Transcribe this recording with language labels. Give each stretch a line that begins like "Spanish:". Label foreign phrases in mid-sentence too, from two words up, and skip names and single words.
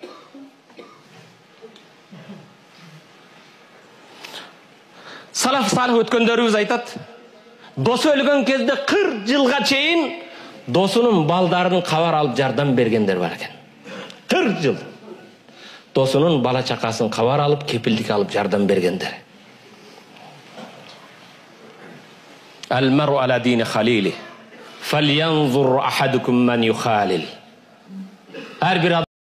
Kyrgyz: Салаф салих өткөндөрүбүз айтат, досу өлгөн кезде 40 жылга чейин досунун балдарын кабар алып жардам бергендер бар экен. 40 жыл. Досунун бала чакасын кабар алып, кепилдик алып жардам бергендер.
Arabic: المرء على دين خليله. فلينظر أحدكم من يخالل.
Turkish: Her bir